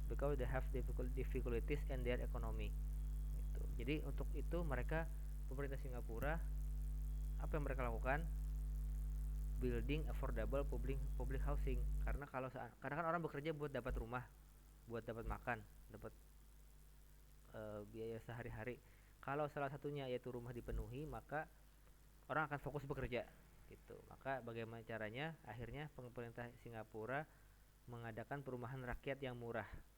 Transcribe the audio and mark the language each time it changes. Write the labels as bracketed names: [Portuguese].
[English] Because they have difficulties in their economy. [Indonesian] Jadi untuk itu pemerintah Singapura, apa yang mereka lakukan? [English] Building affordable public housing. [Indonesian] Karena kan orang bekerja buat dapat rumah, buat dapat makan, dapat biaya sehari-hari. Kalau salah satunya yaitu rumah dipenuhi, maka orang akan fokus bekerja gitu. Maka bagaimana caranya? Akhirnya pemerintah Singapura mengadakan perumahan rakyat yang murah.